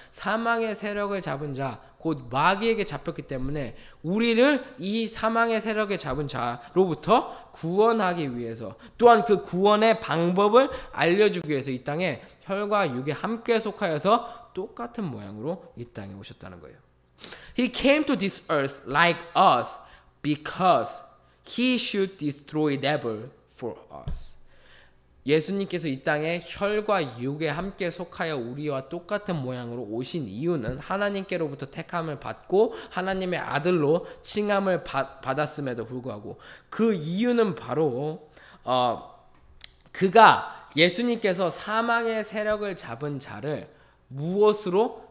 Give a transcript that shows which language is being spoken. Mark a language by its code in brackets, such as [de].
[ko] 사망의 세력을 잡은 자, 곧 마귀에게 잡혔기 때문에 우리를 이 사망의 세력에 잡은 자로부터 구원하기 위해서 또한 그 구원의 방법을 알려주기 위해서 이 땅에 혈과 육에 함께 속하여서 똑같은 모양으로 이 땅에 오셨다는 거예요. [en] He came to this earth like us because he should destroy devil for us. [ko] 예수님께서 이 땅에 혈과 육에 함께 속하여 우리와 똑같은 모양으로 오신 이유는 하나님께로부터 택함을 받고 하나님의 아들로 칭함을 받았음에도 불구하고 그 이유는 바로 그가 예수님께서 사망의 세력을 잡은 자를 무엇으로?